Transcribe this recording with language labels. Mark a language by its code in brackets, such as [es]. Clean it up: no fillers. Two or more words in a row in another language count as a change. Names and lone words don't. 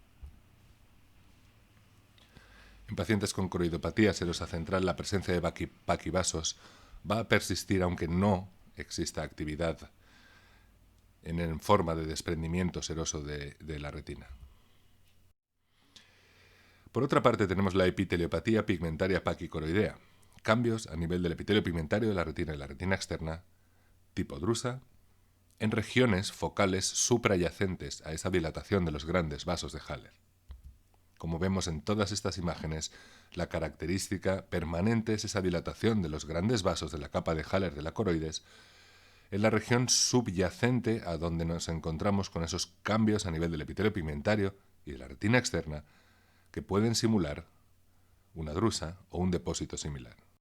[es] En pacientes con coroidopatía serosa central la presencia de paquivasos va a persistir aunque no exista actividad en forma de desprendimiento seroso de la retina. Por otra parte tenemos la epiteliopatía pigmentaria paquicoroidea, cambios a nivel del epitelio pigmentario de la retina y la retina externa, tipo drusa, en regiones focales suprayacentes a esa dilatación de los grandes vasos de Haller. Como vemos en todas estas imágenes, la característica permanente es esa dilatación de los grandes vasos de la capa de Haller de la coroides en la región subyacente a donde nos encontramos con esos cambios a nivel del epitelio pigmentario y de la retina externa que pueden simular una drusa o un depósito similar.